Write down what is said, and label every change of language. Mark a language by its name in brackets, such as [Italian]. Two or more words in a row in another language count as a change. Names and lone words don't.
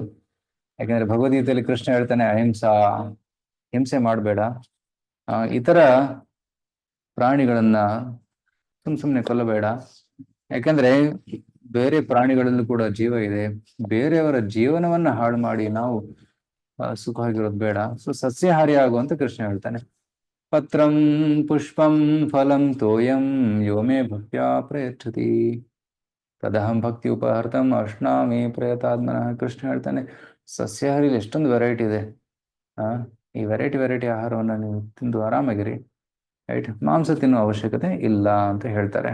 [Kannada] ಯಾಕಂದ್ರೆ ಭಗವದ್ಗೀತೆಯಲ್ಲಿ ಕೃಷ್ಣ ಹೇಳ್ತಾನೆ, ಅಹಿಂಸಾ, ಹಿಂಸೆ ಮಾಡಬೇಡ, ಇತರ ಪ್ರಾಣಿಗಳನ್ನ ಸುಮ್ಮನೆ ಕೊಲ್ಲಬೇಡ. ಯಾಕಂದ್ರೆ ಬೇರೆ ಪ್ರಾಣಿಗಳಲ್ಲೂ ಕೂಡ ಜೀವ ಇದೆ. ಬೇರೆಯವರ ಜೀವನವನ್ನ ಹಾಳು ಮಾಡಿ ನಾವು ಸುಖವಾಗಿರೋದು ಬೇಡ. ಸೊ ಸಸ್ಯಾಹಾರಿ ಆಗುವಂತ ಕೃಷ್ಣ ಹೇಳ್ತಾನೆ. [Sanskrit] ಪತ್ರಂ ಪುಷ್ಪಂ ಫಲಂ ತೋಯಂ ಯೋ ಮೇ ಭಕ್ತ್ಯಾ ಪ್ರಯಚ್ಛತಿ ತದಹಂ ಭಕ್ತಿ ಉಪಹರ್ತಂ ಅಶ್ನಾಮಿ ಪ್ರಯತಾತ್ಮನಃ. [Kannada] ಕೃಷ್ಣ ಹೇಳ್ತಾನೆ, ಸಸ್ಯಾಹಾರಿಲಿ ಎಷ್ಟೊಂದು ವೆರೈಟಿ ಇದೆ. ಈ ವೆರೈಟಿ ಆಹಾರವನ್ನು ನೀವು ತಿಂದು ಆರಾಮಾಗಿರಿ. ರೈಟ್. ಮಾಂಸ ತಿನ್ನುವ ಅವಶ್ಯಕತೆ ಇಲ್ಲ ಅಂತ ಹೇಳ್ತಾರೆ.